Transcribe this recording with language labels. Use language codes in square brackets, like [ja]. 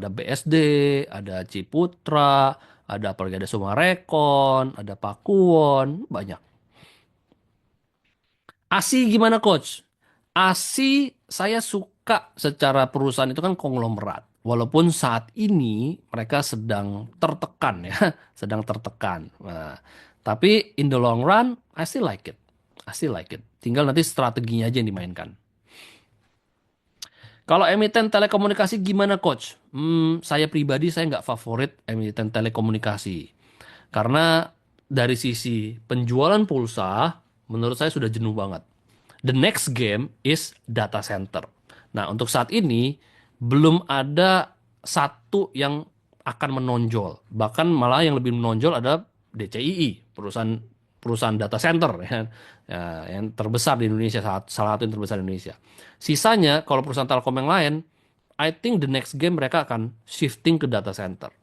[id] Ada BSD, ada Ciputra, ada apalagi ada Sumarekon, ada Pakuwon, banyak. ASI gimana, Coach? ASI saya suka secara perusahaan itu kan konglomerat. Walaupun saat ini mereka sedang tertekan ya, sedang tertekan. Nah, tapi [en] in the long run, I still like it. I still like it. [id] Tinggal nanti strateginya aja yang dimainkan. Kalau emiten telekomunikasi gimana, Coach? Saya pribadi saya nggak favorit emiten telekomunikasi. Karena dari sisi penjualan pulsa, menurut saya sudah jenuh banget. [en] The next game is data center. [id] Nah, untuk saat ini belum ada satu yang akan menonjol. Bahkan malah yang lebih menonjol ada DCII, perusahaan perusahaan data center ya, ya, yang terbesar di Indonesia, salah satu yang terbesar di Indonesia. Sisanya kalau perusahaan Telkom yang lain, [en] I think the next game [id] mereka akan shifting ke data center.